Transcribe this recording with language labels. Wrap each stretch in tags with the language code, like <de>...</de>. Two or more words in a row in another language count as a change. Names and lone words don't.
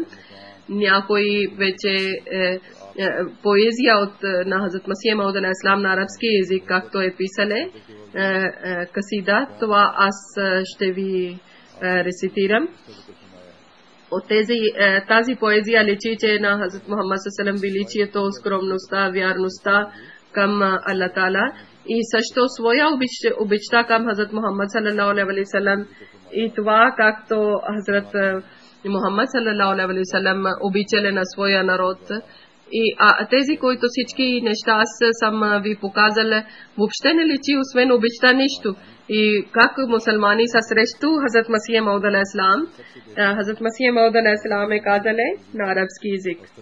<bg>Някои вече поезия на Хазрат Масих Мауд</bg> <ar>عليه السلام</ar> <bg>на арабски език, както е писале касида, това аз ще ви рецитирам. От тази поезия личи, че на Хазрат Мухаммад саллаллаху величието, скромността, вярността към Аллах Таала и също своя обичта към Хазрат Мухаммад</bg> <ar>صلى الله عليه وسلم</ar> <bg>и това както Хазрат Мухаммад</bg> <ar>صلى الله عليه وسلم</ar> <bg>обичале на своя народ. И тези, които всички неща аз съм ви показал, въобще не личи освен обичта нищо. И как мусулмани са срещу Хазрат Масих Мауд</bg> <ar>عليه السلام.</ar> <bg>Хазрат Масих Мауд</bg> <ar>عليه السلام</ar> <bg>е казале на арабски език.</bg>